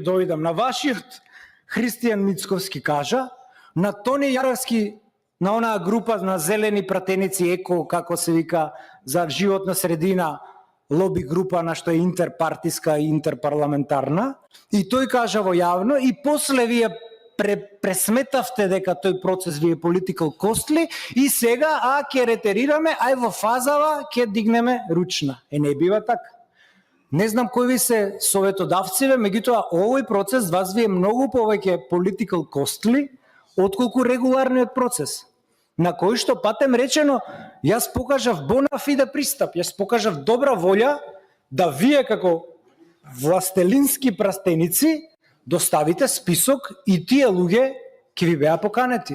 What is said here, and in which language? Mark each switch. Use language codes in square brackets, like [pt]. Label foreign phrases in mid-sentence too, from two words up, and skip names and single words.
[mk] дојдам, на вашиот Христијан Мицковски кажа, на Тони Јаровски, на онаа група на зелени пратеници еко, како се вика, за животна средина, лоби група на што е интерпартиска и интерпарламентарна, и тој кажа во јавно, и после вие пресметавте дека тој процес ви е [en] political costly, [mk] и сега, ќе ретерираме, ај во фазава ќе дигнеме ручна. Не бива така. Не знам кои ви се советодавциве, меѓутоа овој процес вас ви е многу повеќе [en] political costly [mk] отколку регуларниот процес, на кој што патем речено, јас покажав бонафиде пристап, јас покажав добра волја да вие како властелински пратеници доставите список и тие луѓе ќе ви беа поканети.